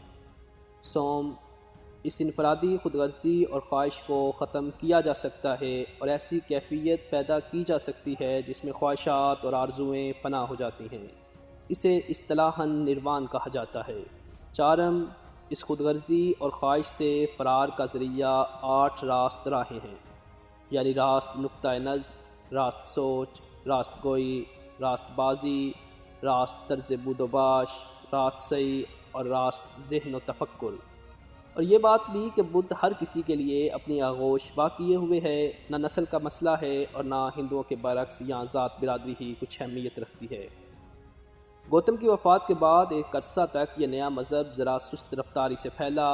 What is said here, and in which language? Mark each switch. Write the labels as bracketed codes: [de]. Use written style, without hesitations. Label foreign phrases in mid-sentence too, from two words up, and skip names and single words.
[ur] سوم، اس انفرادی خود غرضی اور خواہش کو ختم کیا جا سکتا ہے اور ایسی کیفیت پیدا کی جا سکتی ہے جس میں خواہشات اور آرزوئیں فنا ہو جاتی ہیں۔ اسے اصطلاحاً نروان کہا جاتا ہے۔ چارم، اس خود غرضی اور خواہش سے فرار کا ذریعہ 8 راست راہیں ہیں، یعنی راست نقطۂ نظر، راست سوچ، راست گوئی، راست بازی، راست طرز بود و باش، راست سعی اور راست ذہن و تفکر۔ اور یہ بات بھی کہ بدھ ہر کسی کے لیے اپنی آغوش وا کیے ہوئے ہے، نہ نسل کا مسئلہ ہے اور نہ ہندوؤں کے برعکس یہاں ذات برادری ہی کچھ اہمیت رکھتی ہے۔ گوتم کی وفات کے بعد ایک عرصہ تک یہ نیا مذہب ذرا سست رفتاری سے پھیلا۔